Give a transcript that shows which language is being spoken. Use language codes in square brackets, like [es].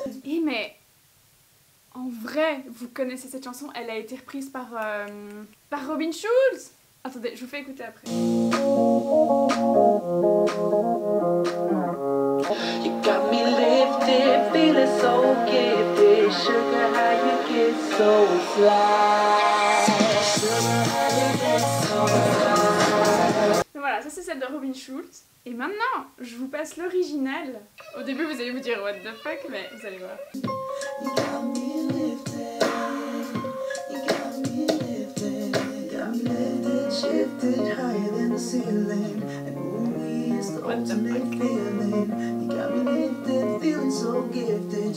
[fr] Eh mais en vrai, vous connaissez cette chanson, elle a été reprise par Robin Schulz. Attendez, je vous fais écouter après. [en] You got me lifted, feeling so gifted. Sugar, how you get so fly. Sugar, how you get so fly. [fr] Donc voilà, ça c'est celle de Robin Schulz. Et maintenant, je vous passe l'original. Au début, vous allez vous dire [en] what the fuck, [fr] mais vous allez voir. [en] You got me lifted, you got me lifted, got me lifted, shifted higher than the ceiling, and ooh, it's the What the ultimate fuck? feeling. You got me lifted, feeling so gifted.